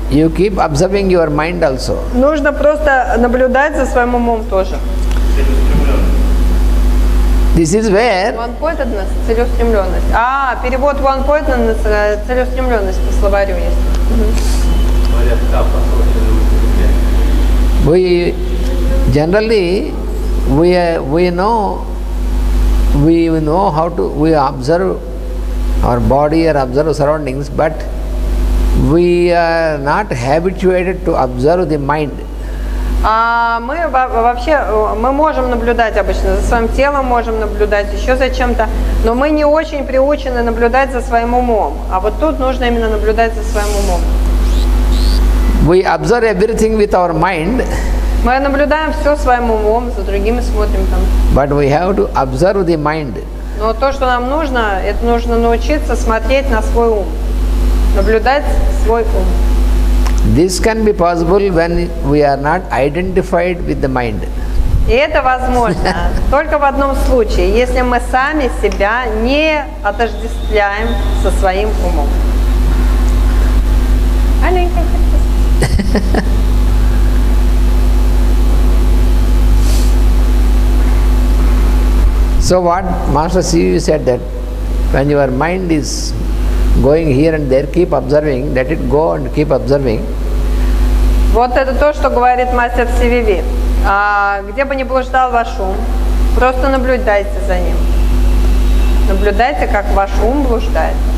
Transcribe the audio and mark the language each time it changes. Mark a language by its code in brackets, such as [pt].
[en] You keep observing your mind also. [ru] Нужно просто наблюдать за своим умом тоже. [en] This is where [ru] One-pointedness – целеустремленность. Перевод one-pointedness – целеустремленность по словарю есть. [en] we generally we know how to observe our body or observe surroundings, but we are not habituated to observe the mind. [ru] Мы можем наблюдать обычно за своим телом, можем наблюдать еще за чем-то, но мы не очень приучены наблюдать за своим умом. А вот тут нужно именно наблюдать за своим умом. [en] We observe everything with our mind. [ru] Мы наблюдаем все своим умом, за другими смотрим там. [en] But we have to observe the mind. [ru] Но то, что нам нужно, это нужно научиться смотреть на свой ум, наблюдать свой ум. [en] This can be possible when we are not identified with the mind. [ru] И это возможно только в одном случае, если мы сами себя не отождествляем со своим умом. [en] So what Master C.V. said that when your mind is going here and there, keep observing, let it go and keep observing. [ru] Вот это то, что говорит мастер CVV. Где бы ни блуждал ваш ум, просто наблюдайте за ним. Наблюдайте, как ваш ум блуждает.